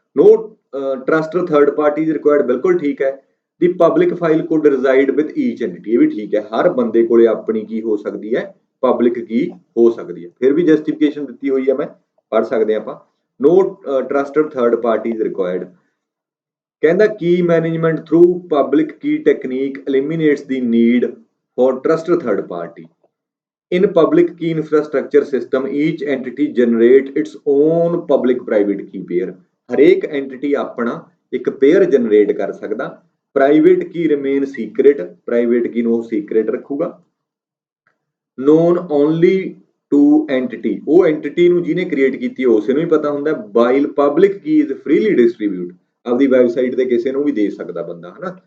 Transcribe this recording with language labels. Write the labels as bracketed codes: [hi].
[en] no trusted third party is required, [pa] ਬਿਲਕੁਲ ਠੀਕ ਹੈ। [en] the public file could reside with each entity, [pa] ਇਹ ਵੀ ਠੀਕ ਹੈ। ਹਰ ਬੰਦੇ ਕੋਲੇ ਆਪਣੀ ਕੀ ਹੋ ਸਕਦੀ ਹੈ, ਪਬਲਿਕ ਕੀ ਹੋ ਸਕਦੀ ਹੈ। ਫਿਰ ਵੀ ਜਸਟੀਫਿਕੇਸ਼ਨ ਦਿੱਤੀ ਹੋਈ ਹੈ, ਮੈਂ ਪੜ੍ਹ ਸਕਦੇ ਆਪਾਂ। [en] No trusted third party is required. [pa] ਕਹਿੰਦਾ [en] ਕੀ management through public key technique eliminates the need for trusted third party in public key infrastructure system each entity generate its own public private key pair। [pa] ਹਰੇਕ NTT ਆਪਣਾ ਇੱਕ pair generate ਕਰ ਸਕਦਾ। [en] private key remain secret, [pa] private ਕੀ ਨੂੰ ਉਹ secret ਰੱਖੂਗਾ। [en] known only to entity, [pa] ਉਹ NTT ਨੂੰ ਜਿਹਨੇ ਕ੍ਰੀਏਟ ਕੀਤੀ ਉਸੇ ਨੂੰ ਹੀ ਪਤਾ ਹੁੰਦਾ। [en] while public key is freely distribute, [pa] ਆਪਦੀ ਵੈਬਸਾਈਟ ਤੇ ਕਿਸੇ ਨੂੰ ਵੀ ਦੇ ਸਕਦਾ ਬੰਦਾ, ਹਨਾ।